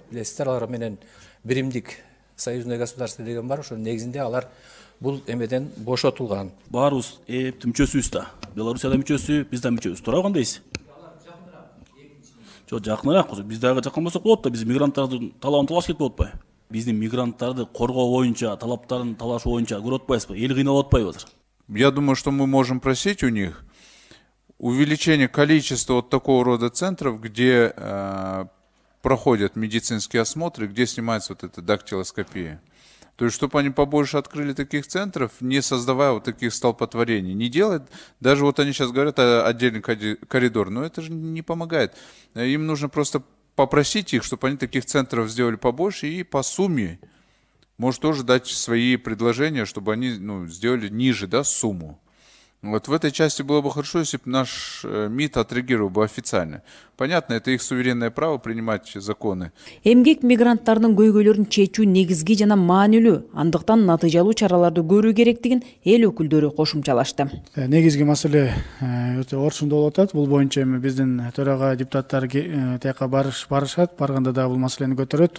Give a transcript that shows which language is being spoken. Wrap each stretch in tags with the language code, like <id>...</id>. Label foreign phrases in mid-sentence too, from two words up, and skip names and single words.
<ky>Билесиздер, алар менен биримдик</ky> <ru>союзное государство</ru> <ky>деген бар, ошонун негизинде алар бул эмеден бошотулган. Баарыбыз ЭЭПтин мүчөсүбүз да. Белоруссия да мүчөсү, биз да мүчөбүз. Туура кандайсыз? Жок, жакыныраак. Биз дагы жакын болсок болот да, биз мигранттардын талабын талаш кетип атпайбы? Биздин мигранттарды коргоо боюнча, талаптарын талашуу боюнча көрүп атпайбызбы? Эл кыйналып атпайбы азыр?</ky> <ru>Я думаю, что мы можем просить у них увеличение количества вот такого рода центров, где проходят медицинские осмотры, где снимается вот эта дактилоскопия. То есть, чтобы они побольше открыли таких центров, не создавая вот таких столпотворений. Не делать, даже вот они сейчас говорят о отдельный коридор, но это же не помогает. Им нужно просто попросить их, чтобы они таких центров сделали побольше и по сумме, может тоже дать свои предложения, чтобы они сделали ниже, да, сумму. Вот в этой части было бы хорошо, если бы наш МИД отреагировал бы официально. Понятно, это их суверенное право принимать законы.</ru> <ky>Эмгек мигранттардын көйгөйлөрүн чечүү негизги жана маанилүү, андыктан натыйжалуу чараларды көрүү керектигин эл өкүлдөрү кошумчалашты. Негизги маселе өтө орчундуу болуп атат. Бул боюнча биздин төрага депутаттар тияка барышат, барганда да бул маселени көтөрөт.</ky>